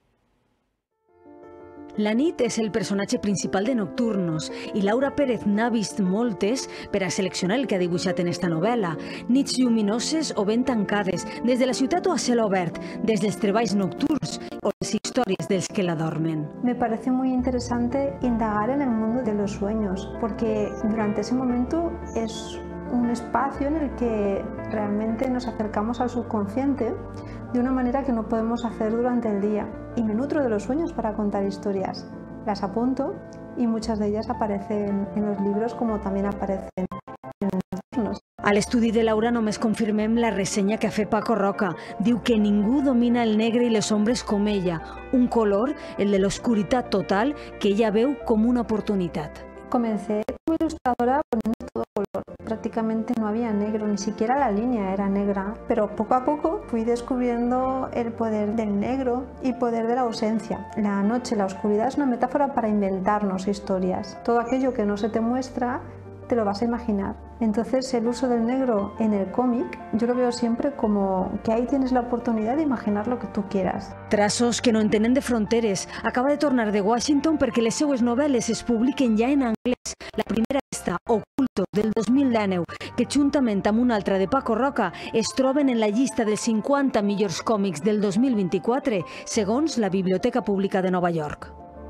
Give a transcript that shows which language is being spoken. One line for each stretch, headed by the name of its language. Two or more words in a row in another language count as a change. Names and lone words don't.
Catalan: La nit és el personatge principal de Nocturnos i Laura Pérez n'ha vist moltes per a seleccionar el que ha dibuixat en esta novel·la. Nits lluminoses o ben tancades, des de la ciutat o a cel obert, des dels treballs nocturns o les històries dels que la dormen.
Spanish: Me parece muy interesante indagar en el mundo de los sueños, porque durante ese momento es un espacio en el que realmente nos acercamos al subconsciente de una manera que no podemos hacer durante el día. Y me nutro de los sueños para contar historias. Las apunto y muchas de ellas aparecen en los libros como también aparecen en Nocturnos. A l'estudi de Laura només confirmem la ressenya que ha fet Paco Roca. Diu que ningú domina el negre i les ombres com ella. Un color, el de l'oscuritat total, que ella veu com una oportunitat. Comencé como ilustradora poniendo todo color. Prácticamente no había negro, ni siquiera la línea era negra. Pero poco a poco fui descubriendo el poder del negro y poder de la ausencia. La noche, la oscuridad es una metáfora para inventarnos historias. Todo aquello que no se te muestra te lo vas a imaginar. Entonces el uso del negro en el còmic yo lo veo siempre como que ahí tienes la oportunidad de imaginar lo que tú quieras.
Catalan: Traços que no entenen de fronteres. Acaba de tornar de Washington perquè les seues novel·les es publiquen ja en anglès. La primera està, Oculto, del 2019, que juntament amb una altra de Paco Roca es troben en la llista dels 50 millors còmics del 2024, segons la Biblioteca Pública de Nova York.